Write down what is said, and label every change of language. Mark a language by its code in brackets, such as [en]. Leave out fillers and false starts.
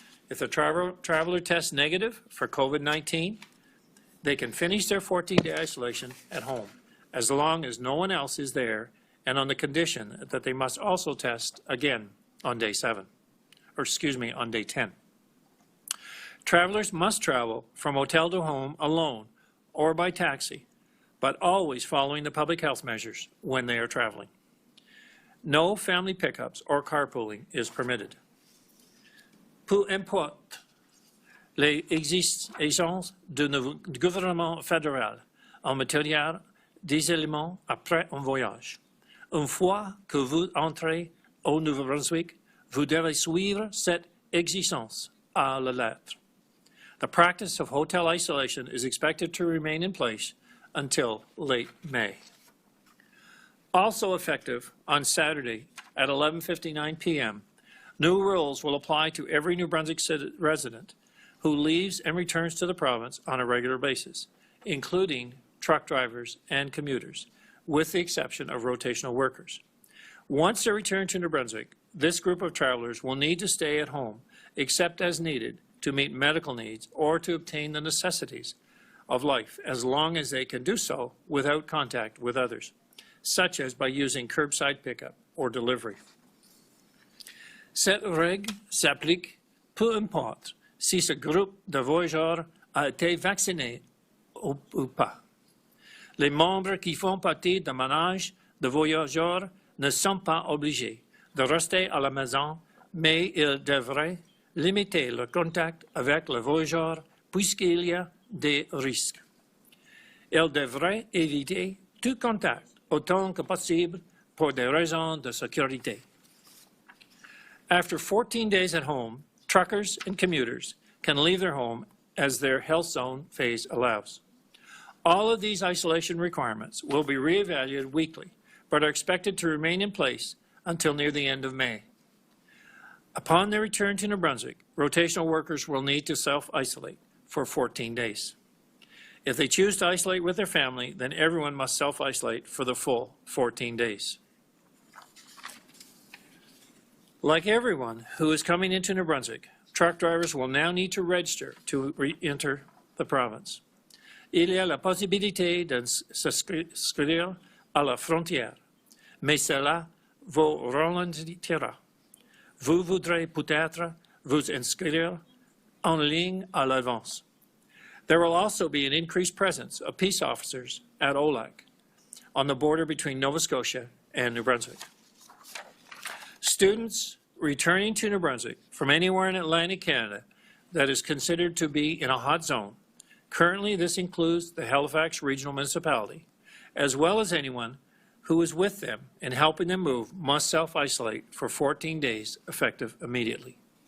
[en] If the traveler tests negative for COVID-19, they can finish their 14-day isolation at home, as long as no one else is there, and on the condition that they must also test again on day 7, or on day 10. Travelers must travel from hotel to home alone or by taxi, but always following the public health measures when they are traveling. No family pickups or carpooling is permitted. [fr] Peu importe les exigences du gouvernement fédéral en matière d'isolement après un voyage. Une fois que vous entrez au Nouveau-Brunswick, vous devez suivre cette exigence à la lettre. [en] The practice of hotel isolation is expected to remain in place until late May. Also effective on Saturday at 11:59 p.m., new rules will apply to every New Brunswick resident who leaves and returns to the province on a regular basis, including truck drivers and commuters, with the exception of rotational workers. Once they return to New Brunswick, this group of travelers will need to stay at home, except as needed, to meet medical needs or to obtain the necessities of life, as long as they can do so without contact with others, such as by using curbside pickup or delivery. [fr] Cette règle s'applique peu importe si ce groupe de voyageurs a été vacciné ou pas. Les membres qui font partie d'un ménage de voyageurs ne sont pas obligés de rester à la maison, mais ils devraient limiter le contact avec les voyageurs puisqu'il y a des risques. Ils devraient éviter tout contact autant que possible pour des raisons de sécurité. [en] After 14 days at home, truckers and commuters can leave their home as their health zone phase allows. All of these isolation requirements will be reevaluated weekly, but are expected to remain in place until near the end of May. Upon their return to New Brunswick, rotational workers will need to self-isolate for 14 days. If they choose to isolate with their family, then everyone must self-isolate for the full 14 days. Like everyone who is coming into New Brunswick, truck drivers will now need to register to re-enter the province. [fr] Il y a la possibilité de s'inscrire à la frontière, mais cela vous ralentira. Vous voudrez peut-être vous inscrire en ligne à l'avance. [en] There will also be an increased presence of peace officers at Olac on the border between Nova Scotia and New Brunswick. Students returning to New Brunswick from anywhere in Atlantic Canada that is considered to be in a hot zone, currently this includes the Halifax Regional Municipality, as well as anyone who is with them and helping them move, must self-isolate for 14 days, effective immediately.